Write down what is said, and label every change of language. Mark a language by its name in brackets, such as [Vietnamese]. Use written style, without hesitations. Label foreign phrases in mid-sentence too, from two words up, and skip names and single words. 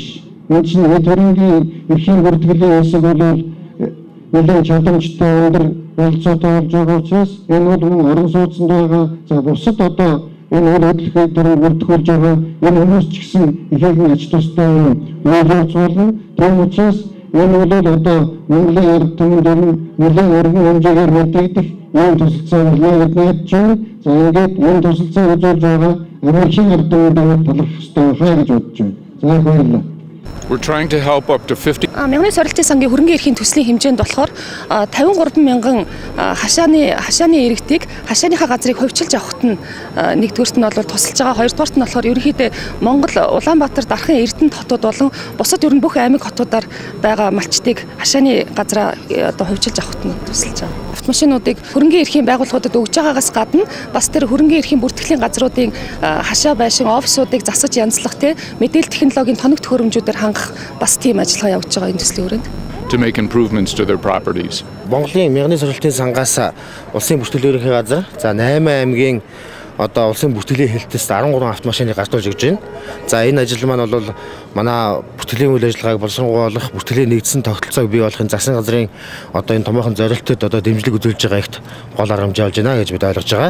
[Mongolian] Энэ чинь хөрөнгөний эрхийн бүртгэлийн хэсэг бол нэлээд чадамжтай өндөр болцоотой болж байгаа учраас энэ бол орон сууцнд байгаа за бусад одоо энэ үйл хөдлөлтөд бүртгүүлж байгаа энэ хүмүүс ч гэсэн ихэнх ач тустай үйлдвэрч болно. Тийм учраас энэ бол одоо Монголын ард түмэнд нэлээд өргөн хэмжээгээр мэдэгдэх ийм төсөлцөө болоод найдаж байна. За ингээд энэ төсөлцөө үзүүлж байгаа Америкийн ард түмэнд талархах ёстой хаа гэж бодож байна. За баярлалаа. [English] We're trying to help up to 50. [Mongolian] Мянганы сорилтын сангийн хөрөнгөний эрхийн төслийн хэмжээнд болохоор 53 мянган хашааны иргэдийг хашааныхаа газрыг хувьчилж авахт нь нэгдүгээрт нь бол тусалж байгаа. Хоёрдугаарт нь болохоор ерөнхийдөө Монгол Улаанбаатар дархан Эрдэнэт хотууд болон бусад ер нь бүх аймаг хотуудаар байгаа малчдыг хашааны газраа одоо хувьчилж авахт нь тусалж байгаа. Автомашинуудыг хөрөнгөний эрхийн байгууллагуудад өгж байгаагаас гадна бас тэр хөрөнгөний эрхийн бүртгэлийн газруудын хашаа байшин офисуудыг засаж янзлах мэдээлэл технологийн тоног төхөөрөмжүүдээр хангах бас тийм ажиллагаа явуулж байгаа энэ төслийн хүрээнд. [English] To make improvements to their properties. [Mongolian] Монголын Мянганы сорилтын сангаас улсын бүртгэлийн ерөнхий газар за 8 аймгийн одоо улсын бүртгэлийн хэлтээс 13 автомашиныг гартуулж өгч байна. За энэ ажил маань бол манай бүртгэлийн үйл ажиллагааг боловсруулах, бүртгэлийн нэгдсэн тогтолцоог бий болгохын засгийн газрын одоо энэ томоохон зорилтод одоо дэмжлэг үзүүлж байгаа ихт гол арга хэмжээ болж байна гэж бид ойлгож байгаа.